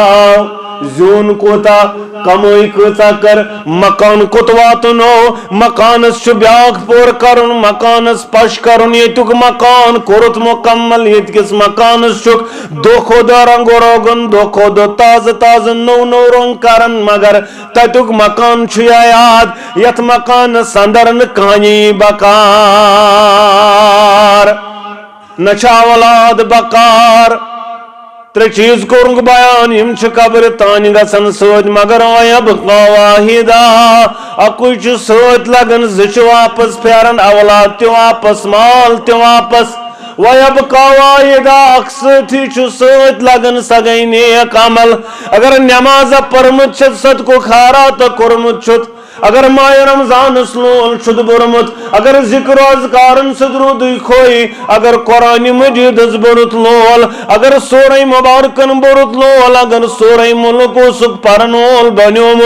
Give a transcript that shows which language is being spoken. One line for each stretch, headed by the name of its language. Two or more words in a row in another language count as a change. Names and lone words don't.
Kashmiri: آو زیوٗن کوٗتاہ کمٲے کۭژاہ کر مکان کوٚت واتنو مکانس چھُ بیٛاکھ پوٗرٕ کرُن مکانس پش کرُن ییٚتیُک مکان کوٚرُتھ مکمل ییٚتکِس مکانس چھُکھ دۄہ کھۄتہٕ دۄہ رنگو روگن دۄہ کھۄتہٕ دۄہ تازٕ تازٕ نوٚو نوٚو رنگ کران مگر تتیُک مکان چھُ یاد یتھ مکانس اندر نہٕ کہانی بکار نہ چھا اولاد بکار 3 چیز کورنگ بیان یم چھ قبر تان گژھن سۭتۍ مگر
Arabic: وَيَبْقَى وَاحِدًا
Kashmiri: اکُے چھُ سۭتۍ لگان 2 چھِ واپس پھیران اولاد تہِ واپس مال تہِ واپس
Arabic: وَيَبْقَى وَاحِدًا
Kashmiri: اکھ سۭتھی چھُ سۭتۍ لگان سۄ گٔے نیک عمل اگر نٮ۪مازا پٔرمٕژ چھتھ صدقُک خیراتہ کوٚرمُت چھُتھ اگر ماہ رمضانس لول چھُتھ بوٚرمُت اگر ذکر اذکارن سۭتۍ روٗدٕے کھوٚے اگر قرآنِ مجیٖدس بوٚرُتھ لول اگر سورہ مبارکن بوٚرُتھ لول اگر سورہ ملک اوسُکھ پرن وول بنیومُت